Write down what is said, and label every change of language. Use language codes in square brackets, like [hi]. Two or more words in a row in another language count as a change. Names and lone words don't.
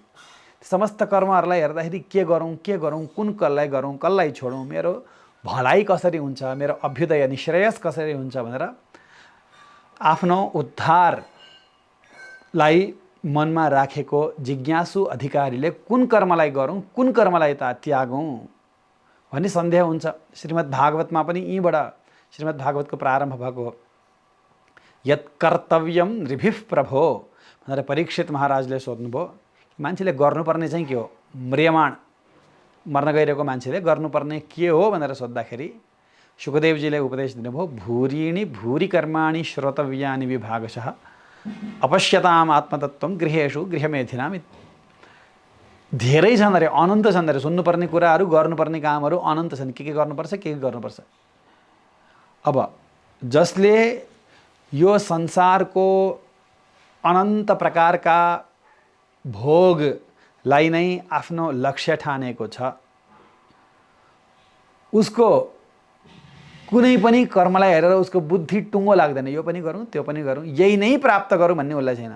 [ne] समस्त कर्महरूलाई हेर्दाखेरि के गरौँ, कुन कसलाई गरौँ, कसलाई छोडौँ, मेरो भलाइ कसरी हुन्छ, मेरो अभ्युदय निश्रेयस कसरी हुन्छ भनेर आफ्नो उद्धारलाई मनमा राखेको जिज्ञासु अधिकारीले कुन कर्मलाई गरौँ, कुन कर्मलाई त्यागौँ भन्ने सन्देह हुन्छ। श्रीमद् भागवतमा पनि यहीँबाट श्रीमद् भागवतको प्रारम्भ भएको हो। [sa] यत् कर्तव्यम नृभिः प्रभो [ne] भनेर परीक्षित महाराजले सोध्नुभयो, मान्छेले गर्नुपर्ने चाहिँ के हो? म्रियमाण, मर्न गइरहेको मान्छेले गर्नुपर्ने के हो भनेर सोद्धाखेरि शुकदेवजीले उपदेश दिनुभयो, [sa] भूरीणि भूरि कर्माणि श्रोतव्यानि विभागशः अपश्यताम आत्मतत्त्वं गृहेषु गृहमेधिनाम। [ne] धेरै छन् अरे, अनन्त छन् अरे, सुन्नुपर्ने कुराहरू, गर्नुपर्ने कामहरू अनन्त छन्। के गर्नुपर्छ, के गर्नुपर्छ। अब जसले यो संसारको अनन्त प्रकारका भोगलाई नै आफ्नो लक्ष्य ठानेको छ, उसको कुनै पनि कर्मलाई हेरेर उसको बुद्धि टुङ्गो लाग्दैन, यो पनि गरौँ त्यो पनि गरौँ यही नै प्राप्त गरौँ भन्ने उसलाई छैन।